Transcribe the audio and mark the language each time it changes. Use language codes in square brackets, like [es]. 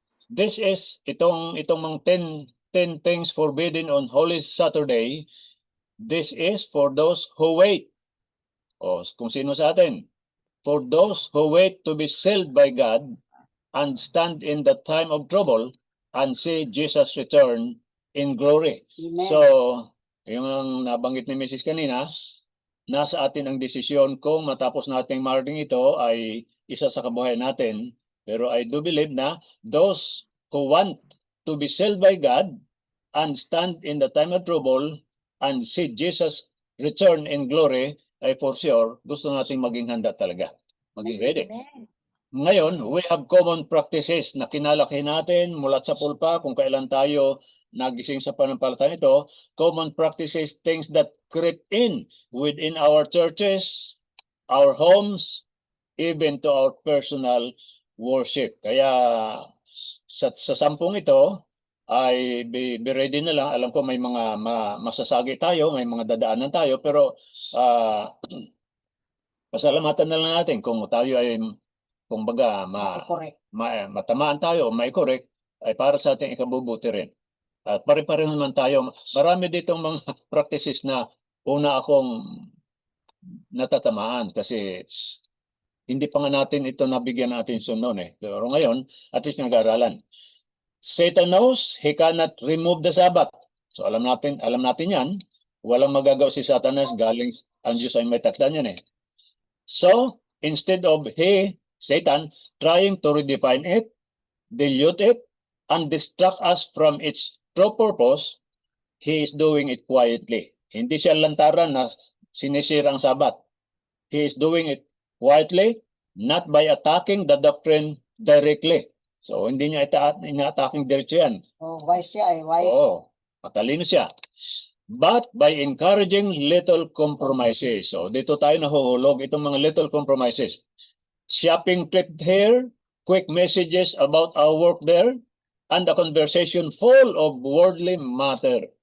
[en] This is [tl] itong mga [en] 10 things forbidden on Holy Saturday. This is for those who wait. [tl] O kung sino sa atin. [en] For those who wait to be sealed by God and stand in the time of trouble and see Jesus return in glory. Amen. [tl] So, yung ang nabanggit ni Mrs. kanina, nasa atin ang desisyon kung matapos nating marinig ito ay isa sa kabuhayan natin. [en] Pero I do believe na those who want to be sealed by God and stand in the time of trouble and see Jesus return in glory ay for sure [tl] gusto nating maging handa talaga. Maging ready. [en] Amen. [tl] Ngayon, [en] we have common practices [tl] na kinalaki natin mula sa pulpa kung kailan tayo nagising sa pananampalataya ito. [en] Common practices, things that creep in within our churches, our homes, even to our personal worship. [tl] Kaya sa 10 ito ay be ready na lang. Alam ko may mga masasagi tayo, may mga dadaanan tayo, pero pasalamatan na lang natin kung tayo ay kumbaga [en] Correct. [tl] matamaan tayo, may correct, ay para sa ating ikabubuti rin. At pare-pareho naman tayo. Marami ditong mga practices na una akong natatamaan kasi hindi pa nga natin ito nabigyan natin noon eh. Pero ngayon, at least nag-aaralan. [en] Satan knows he cannot remove the Sabbath. [tl] So alam natin yan. Walang magagawa si Satanas, galing ang Diyos ay may takda niyan eh. [en] So, instead of Satan, trying to redefine it, dilute it, and distract us from its true purpose, he is doing it quietly. [tl] Hindi siya lantaran na sinisira ang Sabat. [en] He is doing it quietly, not by attacking the doctrine directly. [tl] So, hindi niya ina-attacking diretso yan. Oh, wise siya eh, wise. Oo, matalino siya. [en] But by encouraging little compromises. So, [tl] dito tayo nahuhulog itong mga [en] little compromises. Shopping trip here, quick messages about our work there, and a conversation full of worldly matter.